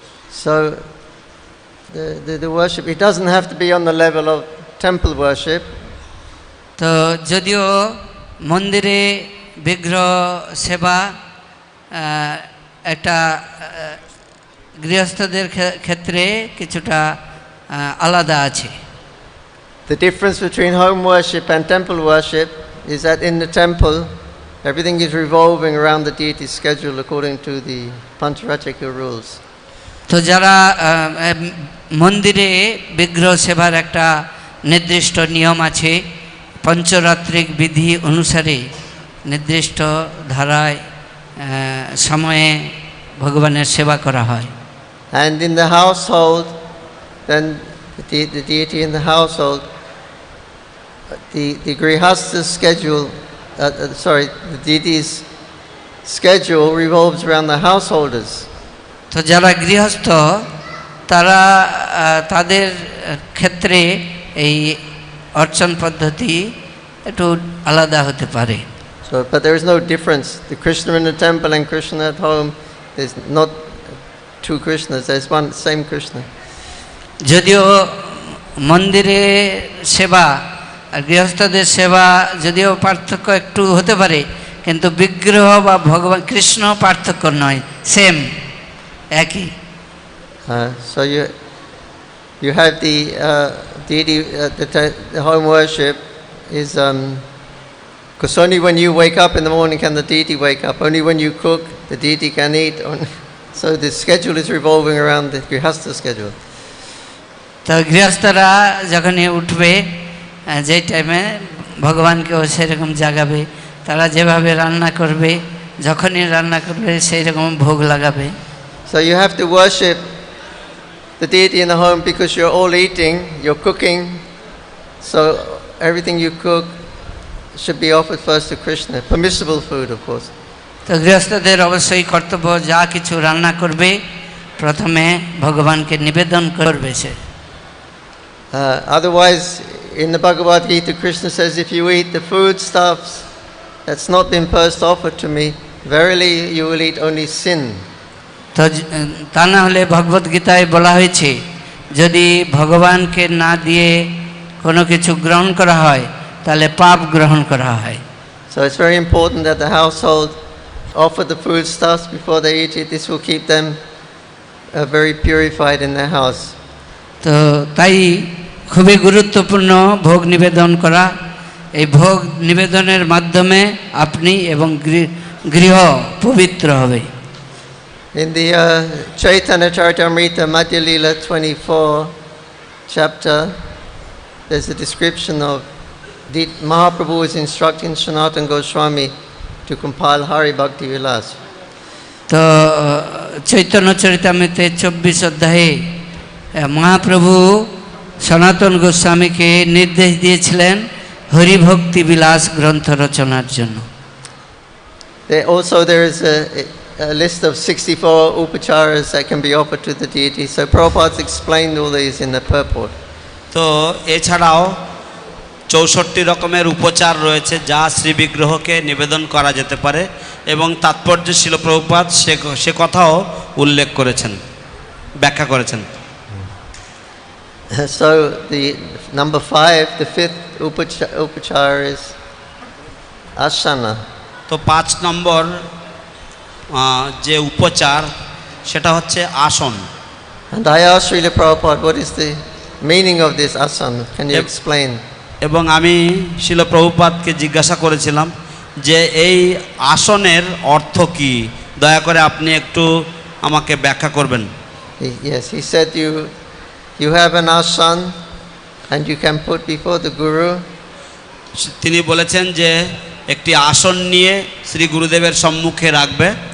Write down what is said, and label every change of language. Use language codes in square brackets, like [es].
[en] So the worship, it doesn't have to be on the level of temple worship. [bn] তো যদিও মন্দিরে বিগ্রহ সেবা একটা গৃহস্থদের ক্ষেত্রে কিছুটা আলাদা আছে। [en] The difference between home worship and temple worship is that in the temple everything is revolving around the deity's schedule according to the Pancharatrika rules. [bn] তো যারা মন্দিরে বিগ্রহ সেবার একটা নির্দিষ্ট নিয়ম আছে, পঞ্চরাত্রিক বিধি অনুসারে নির্দিষ্ট ধারায় সময়ে ভগবানের সেবা করা হয়। [en] And in the household, then the deity in the household, the grihasta's schedule, the deity's schedule revolves around the householders. [bn] তো যারা গৃহস্থ তারা তাদের ক্ষেত্রে এই অর্চন পদ্ধতি একটু আলাদা হতে পারে। [en] So, but there is no difference. The Krishna in the temple and Krishna at home, there's not two Krishnas, there's one same Krishna. [bn] যদিও মন্দিরে সেবা আর গৃহস্থদের সেবা যদিও পার্থক্য একটু হতে পারে, কিন্তু বিগ্রহ বা ভগবান কৃষ্ণ পার্থক্য নয়, সেম একই। [en] So you have the deity, the home worship is because only when you wake up in the morning can the deity wake up. Only when you cook, the deity can eat. So the schedule is revolving around the grihastha schedule. [bn] তো গৃহস্থরা যখনই উঠবে যে টাইমে ভগবানকেও সেরকম জাগাবে, তারা যেভাবে রান্না করবে, যখনই রান্না করবে সেই রকম ভোগ লাগাবে। [en] So you have to worship the deity in the home because you're all eating, you're cooking. So everything you cook should be offered first to Krishna. Permissible food, of course. [bn] তো গৃহস্থদের অবশ্যই কর্তব্য যা কিছু রান্না করবে প্রথমে ভগবানকে নিবেদন করবে সে। [en] Otherwise, in the Bhagavad Gita, Krishna says, if you eat the foodstuffs that's not been first offered to me, verily you will eat only sin. [bn] তো তা না হলে ভগবদ গীতায় বলা হয়েছে যদি ভগবানকে না দিয়ে কোনো কিছু গ্রহণ করা হয় তাহলে পাপ গ্রহণ করা হয়। [en] So it's very important that the household offer the foodstuffs before they eat it. This will keep them very purified in their house. [bn] তো তাই খুবই গুরুত্বপূর্ণ ভোগ নিবেদন করা। এই ভোগ নিবেদনের মাধ্যমে আপনি এবং গৃহ পবিত্র হবে। [en] In the Chaitanya Charitamrita Madhya Lila 24 chapter, there's a description of Mahaprabhu is instructing Sanatana Goswami to compile Hari Bhakti Vilas. [bn] তো চৈতন্য চরিতামৃতে 24 অধ্যায়ে মহাপ্রভু সনাতন গোস্বামীকে নির্দেশ দিয়েছিলেন হরিভক্তি বিলাস গ্রন্থ রচনার জন্য। [en] Also there is a list of 64 upacharas that can be offered to the deity. So Prabhupada explained all these in the purport. [bn] তো এছাড়াও 64 রকমের উপচার রয়েছে যা শ্রী বিগ্রহকে নিবেদন করা যেতে পারে এবং তাৎপর্য শিল প্রভুপাদ সে কথাও উল্লেখ করেছেন, ব্যাখ্যা করেছেন। [en] So the number 5, the fifth upachara is asana. [bn] তো 5 নম্বর যে উপচার সেটা হচ্ছে আসন। [en] And I asked Srila Prabhupada, what is the meaning of this asana? Can you Yep. explain? [bn] এবং আমি শিল প্রভুপাদকে জিজ্ঞাসা করেছিলাম যে এই আসনের অর্থ কি, দয়া করে আপনি একটু আমাকে ব্যাখ্যা করবেন। [en] Yes, he said you have an asana and you can put before the Guru. [bn] তিনি বলেছেন যে একটি আসন নিয়ে শ্রী গুরুদেবের সম্মুখে রাখবে